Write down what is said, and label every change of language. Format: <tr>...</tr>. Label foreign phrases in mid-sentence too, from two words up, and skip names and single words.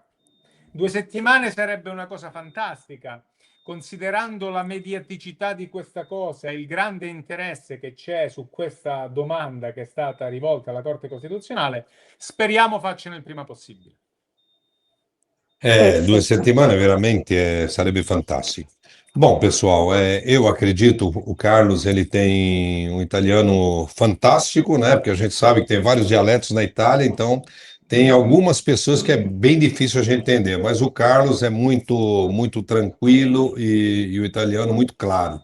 <it>2 settimane sarebbe una cosa fantastica, considerando la mediaticità di questa cosa e il grande interesse che c'è su questa domanda che è stata rivolta alla Corte Costituzionale. Speriamo facciano il prima possibile. 2</it> <pt>Perfeito.</pt> <it>settimane veramente sarebbe fantástico.</it> <pt>Bom, pessoal, eu acredito, o Carlos, ele tem um italiano fantástico, né? Porque a gente sabe que tem vários dialetos na Itália, então tem algumas pessoas que é bem difícil a gente entender, mas o Carlos é muito tranquilo e o italiano muito claro.</pt>